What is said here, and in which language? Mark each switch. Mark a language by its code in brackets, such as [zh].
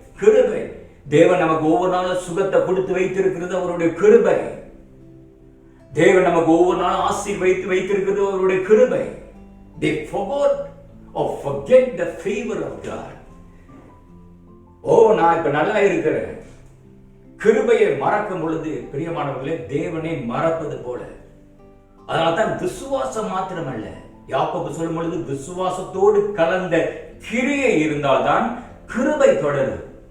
[ta] கிருபை, தேவன் நமக்கு ஒவ்வொரு நாளும் சுகத்தை கொடுத்து வைத்திருக்கிறது அவருடைய கிருபை. தேவன் நமக்கு ஒவ்வொரு நாளும் ஆசீர்வதித்து வைத்திருக்கிறது அவருடைய கிருபை. [en] They forgot or forget the favor of God. [ta] நான் இப்ப நல்லா இருக்கிறேன். கிருபையை மறக்கும் பொழுது பிரியமானவர்களே, தேவனை மறப்பது போல. அதனால்தான் விசுவாசம் மாத்திரமல்ல, யாக்கோபு சொல்லும் பொழுது விசுவாசத்தோடு கலந்த கிரியை இருந்தால்தான் கிருபை தொடரும்.